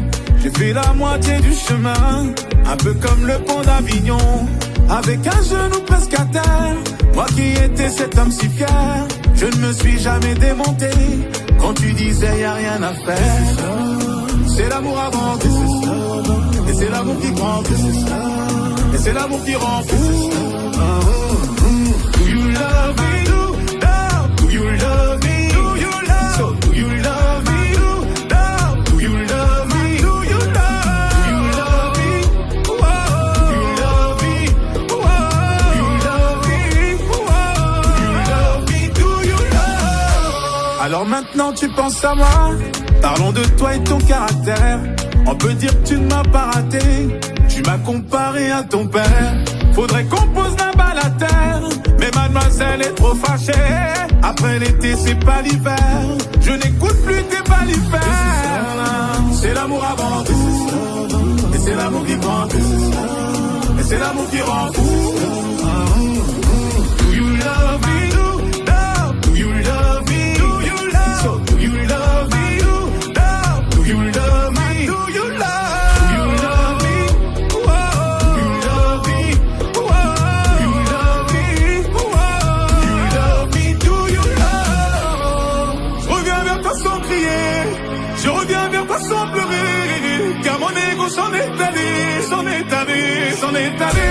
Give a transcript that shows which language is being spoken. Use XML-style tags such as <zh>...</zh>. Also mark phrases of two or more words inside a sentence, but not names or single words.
<fr>J'ai fait la moitié du chemin, un peu comme le pont d'Avignon, avec un genou presque à terre. Moi qui étais cet homme si fier, je ne me suis jamais démonté. Quand tu disais y'a rien à faire, c'est l'amour avant tout, et c'est l'amour qui prend tout, et c'est l'amour qui rend fou.</fr> <en>Do you love me? Do you love me? So do you love me? Do you love me? Do you love me? Do you love me? Do you love me? Do you love?</en> <fr>Alors maintenant tu penses à moi. Parlons de toi et ton caractère. On peut dire que tu ne m'as pas raté. Tu m'as comparé à ton père. Faudrait qu'on pose la balle à terre. Mais mademoiselle est trop fâchée. Après l'été c'est pas l'hiver. Je n'écoute plus tes balifères. C'est l'amour avant tout, et c'est l'amour qui prend tout, et c'est l'amour qui rend fou.</fr> <en>Do you love me? Do you love me? So do you love me? Do you love me? Do you love me?</en> <fr>Je reviens vers toi sans pleurer, car mon ego s'en est allé, s'en est allé, s'en est allé.</fr>